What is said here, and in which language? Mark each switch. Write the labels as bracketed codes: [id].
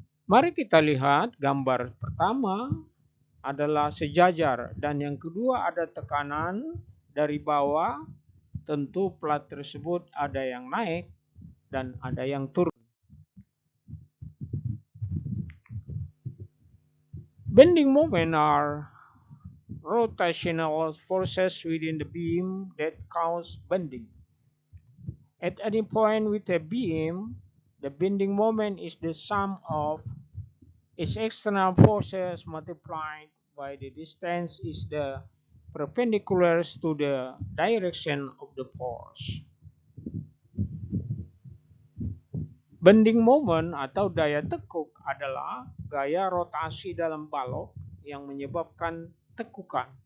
[id] Mari kita lihat gambar pertama adalah sejajar dan yang kedua ada tekanan dari bawah. Tentu plat tersebut ada yang naik dan ada yang turun. [en] Bending moment are rotational forces within the beam that cause bending. At any point with a beam, the bending moment is the sum of its external forces multiplied by the distance is the perpendicular to the direction of the force. [id] Bending moment atau daya tekuk adalah gaya rotasi dalam balok yang menyebabkan tekukan.